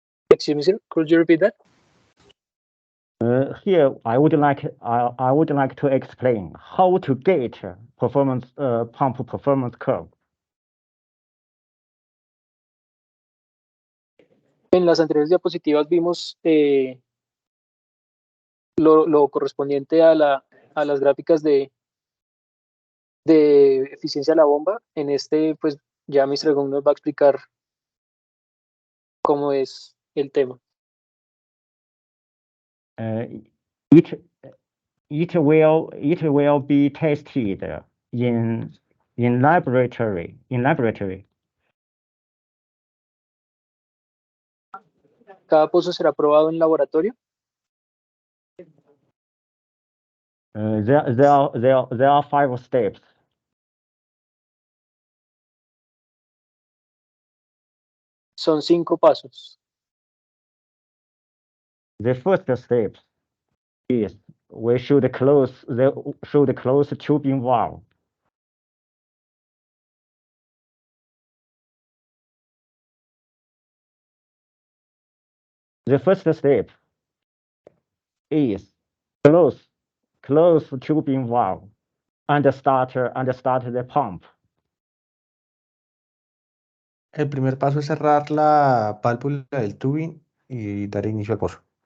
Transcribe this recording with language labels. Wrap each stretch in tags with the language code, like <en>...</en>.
<en>Excuse me, sir, could you repeat that? Here I would like to explain how to get pump performance curve.</en> <es>En las anteriores diapositivas vimos lo correspondiente a las gráficas de eficiencia de la bomba. En este, pues ya Mr. Gong nos va a explicar cómo es el tema.</es> <en>it will be tested in laboratory.</en> <es>Cada pozo será probado en laboratorio.</es> <en>There are 5 steps.</en> <es>Son 5 pasos.</es> <en>The first step is we should close the tubing valve. The first step is close tubing valve and start the pump.</en> <es>El primer paso es cerrar la válvula del tubing y dar inicio al pozo.</es>